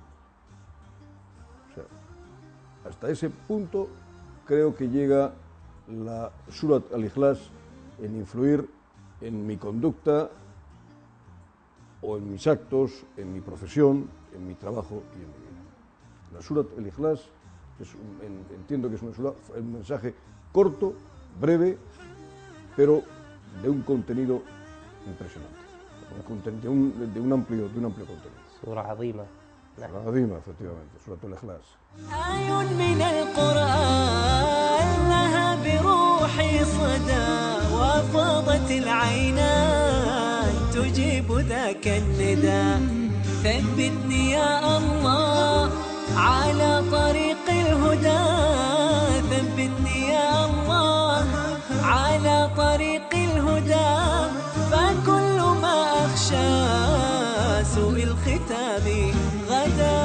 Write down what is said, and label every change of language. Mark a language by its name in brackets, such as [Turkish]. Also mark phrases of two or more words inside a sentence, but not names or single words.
[Spanish] O sea, hasta ese punto creo que llega la Surat al-Ikhlas en influir en mi conducta o en mis actos, en mi profesión, en mi trabajo y en mi vida. La Surat al-Ikhlas entiendo que es un mensaje corto, breve, pero de un contenido impresionante, de un amplio contenido. [Arabic] سورة عظيمة. عظيمة efectivamente, سورة الإخلاص. آي من القرآن لها بروحي صدى وفاضت العينان تجيب ذاك النداء ثبتني يا الله على طريق الهدى ثبتني يا الله على طريق الهدى فكل ما أخشى سوء الختام غدا.